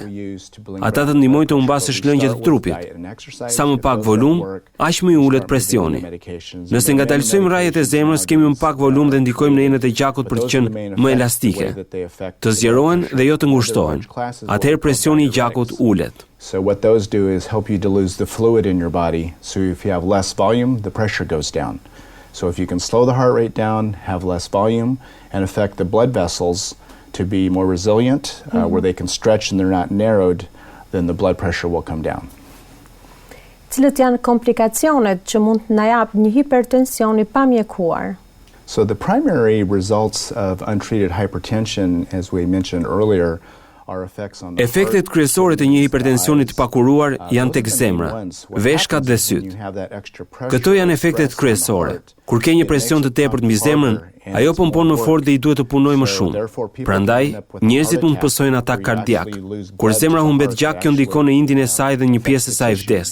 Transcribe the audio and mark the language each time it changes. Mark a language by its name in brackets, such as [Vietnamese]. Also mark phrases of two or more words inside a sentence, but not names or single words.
[Albanian] Ata të ndihmojnë të humbasësh lëngjet të trupit. Sa më pak volum, aq më i ulet presioni. Nëse ngadalsojmë rrjetet e zemrës, kemi më pak volum dhe ndikojmë në enët e gjakut për të qenë më elastike, të zgjerohen dhe jo të ngushtohen. Atëherë presioni i gjakut ulet. [English] So what those do is help you dilute the fluid in your body. So if you have less volume, the pressure goes down. So if you can slow the heart rate down, have less volume, and affect the blood vessels to be more resilient, where they can stretch and they're not narrowed, then the blood pressure will come down. [Albanian] Cilat janë komplikacionet që mund të na jap një hipertensioni pa mjekuar? [English] So the primary results of untreated hypertension, as we mentioned earlier, [Albanian] efektet kryesore të një hipertensioni të pakuruar janë tek zemra, veshkat dhe syt. Këto janë efektet kryesore. Kur ke një presion të tepërt mbi zemrën, ajo pompon më fort dhe i duhet të punojë më shumë. Prandaj, njerëzit mund të pësojnë atak kardiak. Kur zemra humbet gjak, kjo ndikon në indin e saj dhe një pjesë e saj vdes.